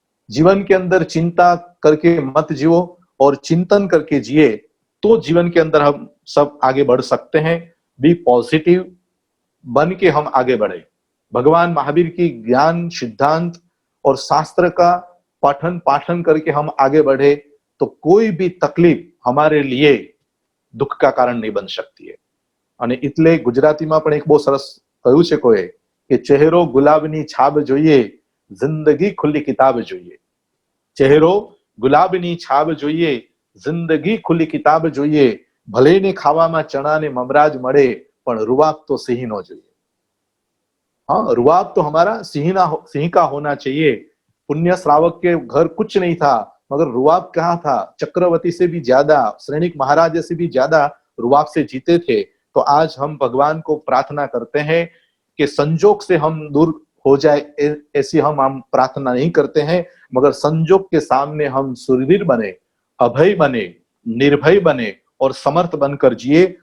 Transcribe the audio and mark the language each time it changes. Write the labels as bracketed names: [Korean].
[Hindi] जीवन के अंदर चिंता करके मत जियो और चिंतन करके जिए, तो जीवन के अंदर हम सब आगे बढ़ सकते हैं। [English] be positive [Hindi] बन के हम आगे बढ़े। भगवान महावीर की ज्ञान, सिद्धांत और शास्त्र का पठन पाठन करके हम आगे बढ़े तो कोई भी तकलीफ हमारे लिए दुख का कारण नहीं बन सकती है। [Gujarati] અને એટલે ગુજરાતીમાં પણ એક બહુ સરસ કહ્યું છે કોઈએ કે ચહેરો ગુલાબની છાબ જોઈએ, જિંદગી ખુલ્લી કિતાબ જોઈએ। ચહેરો ગુલાબની છાબ જોઈએ, જિંદગી ખુલ્લી કિતાબ જોઈએ। ભલે ને ખાવામાં ચણા ને મમરાજ મળે, પણ रुआब तो सिंह नो જોઈએ। [Hindi] हाँ, रुआब तो हमारा सिंह का होना चाहिए। पुण्य श्रावक के घर कुछ नहीं था, मगर रुआब कहाँ था? चक्रवर्ती से भी ज्यादा, श्रेणिक महाराज से भी ज्यादा रुआब से जीते थे। तो आज हम भगवान को प्रार्थना करते हैं कि संजोग से हम दूर हो जाए, ऐसी हम प्रार्थना नहीं करते हैं, मगर संजोग के सामने हम सुरवीर बने, अभय बने, निर्भय बने और समर्थ बनकर जिए।